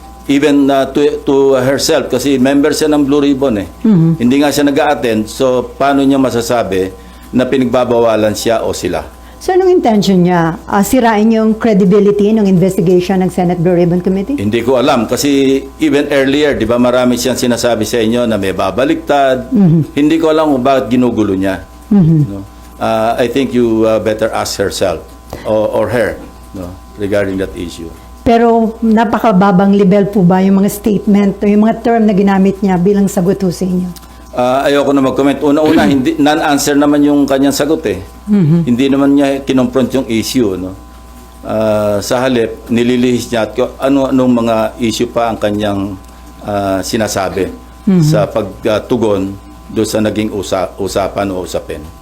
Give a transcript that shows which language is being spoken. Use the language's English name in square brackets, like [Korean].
[English] Even to herself, [Filipino] kasi member siya ng Blue Ribbon eh. Hindi nga siya nag-a-attend, so paano niya masasabi na pinagbabawalan siya o sila? So, anong intention niya? Sirain yung credibility ng investigation ng Senate Blue Ribbon Committee? Hindi ko alam, kasi even earlier, di ba marami siyang sinasabi sa inyo na may babaliktad. Hindi ko alam kung bakit ginugulo niya. No? [English] I think you better ask herself or her, no, regarding that issue. [Filipino] Pero napakababang level po ba yung mga statement o yung mga term na ginamit niya bilang sagot ho sa inyo? Ayoko na mag-comment. Una-una, hindi non-answer naman yung kanyang sagot eh. Hindi naman niya kinonfront yung issue, no. Sa halip, nililihis niya at anong mga issue pa ang kanyang sinasabi sa pagtugon doon sa naging usapan o usapin.